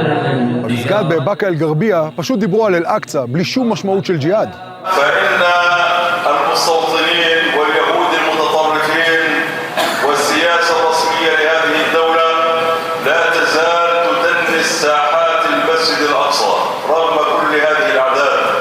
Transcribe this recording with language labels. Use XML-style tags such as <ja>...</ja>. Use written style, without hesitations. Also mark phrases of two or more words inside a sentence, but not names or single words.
<he>במסגד בבאקה אל-גרבייה פשוט דיברו על אל-אקצא בלי שום משמעות של ג'יהאד.</he> <ar>فإن المستوطنين واليهود المتطرفين والسياسة الرسمية لهذه الدولة لا تزال تدنس ساحات المسجد الأقصى رغم كل هذه الأعداد.</ar>